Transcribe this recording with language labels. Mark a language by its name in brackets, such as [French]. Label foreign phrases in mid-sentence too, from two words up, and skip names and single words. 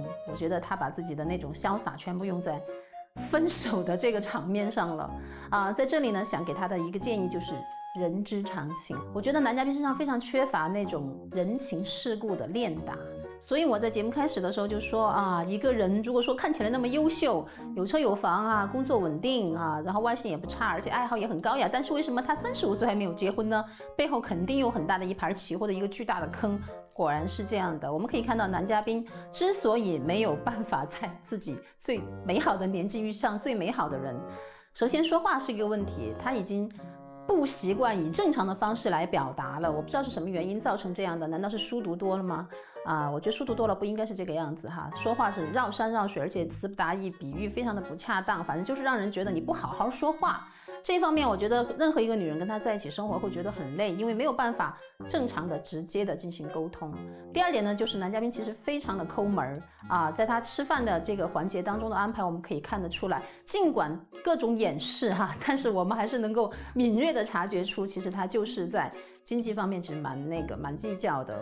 [Chinese] 我覺得他把自己的那種瀟灑全部用在分手的這個場面上了啊。在這裡呢，想給他的一個建議就是人之常情。我覺得男嘉賓身上非常缺乏那種人情世故的練達。所以我在節目開始的時候就說啊，一個人如果說看起來那麼優秀，有車有房啊，工作穩定啊，然後外形也不差，而且愛好也很高雅，但是為什麼他35歲還沒有結婚呢？背後肯定有很大的一盤棋或者一個巨大的坑。果然是這樣的，我們可以看到男嘉賓之所以沒有辦法在自己最美好的年紀遇上最美好的人，首先說話是一個問題，他已經不習慣以正常的方式来表达了。我不知道是什么原因造成这样的，难道是书读多了吗？我觉得书读多了不应该是这個樣子哈，說話是繞山繞水，而且詞不達意，比喻非常的不恰當，反正就是讓人覺得你不好好說話。這一方面，我覺得任何一個女人跟她在一起生活會覺得很累，因為沒有辦法正常的、直接的進行溝通。第二點呢，就是男嘉賓其實非常的摳門在他吃飯的這個環節當中的安排，我們可以看得出來，儘管各種掩飾但是我們還是能夠敏銳的察覺出，其實他就是在經濟方面其實蠻計較的。